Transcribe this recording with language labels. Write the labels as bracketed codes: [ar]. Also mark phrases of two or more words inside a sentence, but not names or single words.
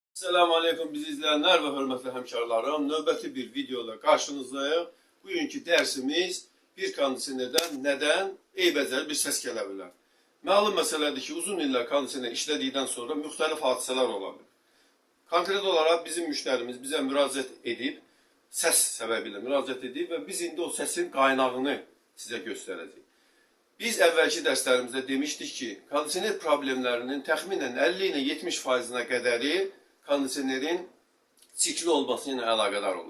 [tr] Selamun Aleyküm bizi izleyenler ve hürmetli hemşerilerim. Növbəti bir videoda karşınızdayım. [az] Bugünkü dersimiz bir kondisionerdən neden eybəcər bir ses gələ bilər. Məlum məsələdir ki, uzun illər kondisioner işlədikdən sonra müxtəlif hadisələr ola bilər. Konkret olarak bizim müşterimiz bize müraciət edib, ses səbəbiyle müraciət edib və biz indi o sesin qaynağını sizə göstərəcəyik. Biz əvvəlki dərslərimizdə demişdik ki, kondisioner problemlərinin təxminən 50 ilə 70%-nə qədəri kondisionerin sikli olması ilə əlaqədar olur.